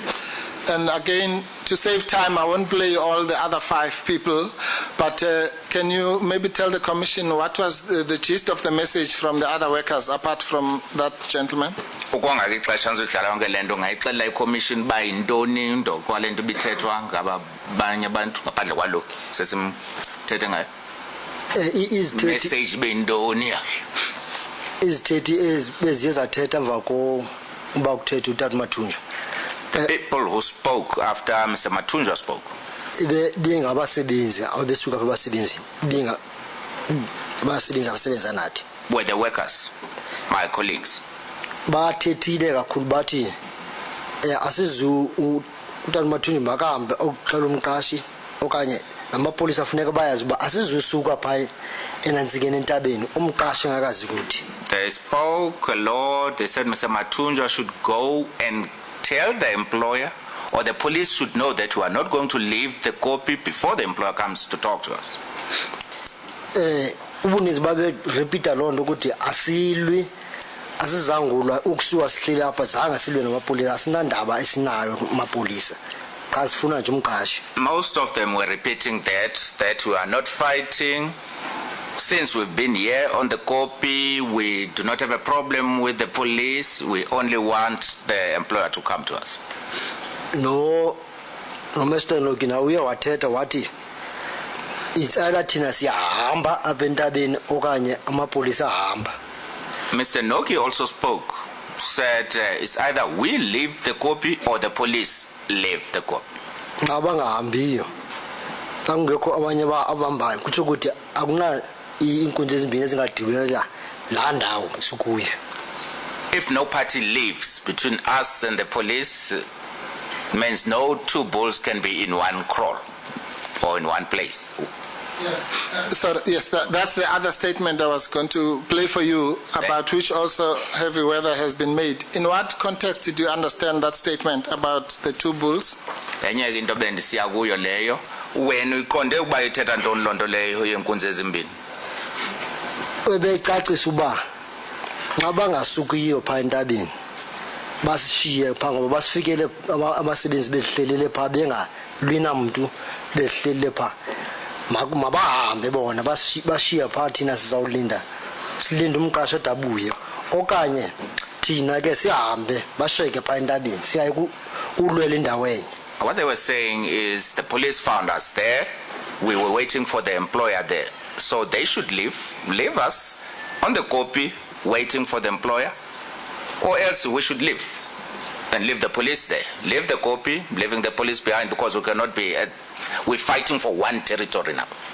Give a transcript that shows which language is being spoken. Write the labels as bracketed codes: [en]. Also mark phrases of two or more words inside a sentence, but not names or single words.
[en] And again, to save time, I won't play all the other 5 people, but can you maybe tell the Commission what was the gist of the message from the other workers, apart from that gentleman? [xh] Message bendoni. Is 30 is athetha emva ko uba kuthetha uTata Mathunjwa. [en] The people who spoke after Mr. Mathunjwa spoke. [xh] Being abasebenzi abesuka abasebenzi being abasebenzi abasebenza nathi. [en] Were the workers, my colleagues. [xh] Bathethile kakhulu bathi asizu uTata Mathunjwa makahambe ukuxela umqashi okanye namapolisa afuneka bayazi uba asizusuka pha enantsikeni entabeni umqashi ngakazi ukuthi. [en] They spoke a lot. They said Mr. Mathunjwa should go and tell the employer, or the police should know that we are not going to leave the copy before the employer comes to talk to us. [xh] Ubuninzi babe repeata loo nto ukuthi asilwi asizangulwa ukusuka sihlile apha zanga silwe namapolisa asinandaba esinayo amapolisa xa sifuna nje umqashi. [en] Most of them were repeating that we are not fighting. Since we've been here on the copy, we do not have a problem with the police. We only want the employer to come to us. No, Mr. [xh] Nogina uye wathetha wathi [en] it's either [xh] thina siyahamba apha entabeni okanye amapolisa ahamba. [en] Mr. Noki also spoke, said it's either we leave the copy or the police leave the copy. [xh] Xa bangahambiyo xa kungekho abanye abambayo kutsho ukuthi akuna iinkunzi ezimbini ezingadibelela laa ndawo sikuyo. [en] If no party leaves between us and the police, means no two bulls can be in one kraal or in one place. Yes. Yes, that's the other statement I was going to play for you, about which also heavy weather has been made. In what context did you understand that statement about the two bulls? [xh] Enye into bendisiya kuyo leyo, wena uyiqonde ukuba ithetha ntoni loo nto leyo yenkunzi ezimbini? Ebecacisa uba xa bangasukiyo phaa entabeni basishiye phaa ngoba basifikele abasebenzi behlelele phaa bengalwi namntu behlelele phaa mabahambe bona bashiya phaa thina sizawulinda silinde umqashi odabuye okanye thina ke sihambe basheke phaa entabeni siyaye ulwela indawo enye. [en] What they were saying is the police found us there, we were waiting for the employer there, so they should leave us on the copy waiting for the employer, or else we should leave and leave the police there, leave the copy, leaving the police behind, because we cannot be we're fighting for one territory now.